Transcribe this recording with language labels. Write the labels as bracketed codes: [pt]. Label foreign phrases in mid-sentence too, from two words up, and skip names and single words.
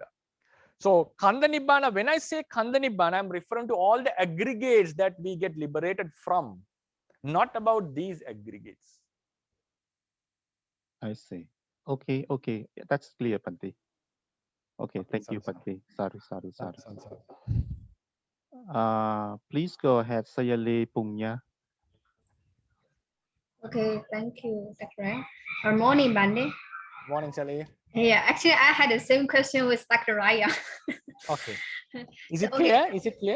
[en] So [pi] Khanda Nibbana, [en] when I say [pi] Khanda Nibbana, [en] I'm referring to all the aggregates that we get liberated from, not about these aggregates. I see. Okay, okay. That's clear, Bhante. Okay, thank you, Bhante. [pi] Sadhu, sadhu, sadhu. [en] Please go ahead, Sayali Punya. Okay, thank you, Dr. Good morning, Bhante. Morning, Sally. Yeah, actually, I had the same question with Dr. Raya. Okay. Is it clear? Is it clear?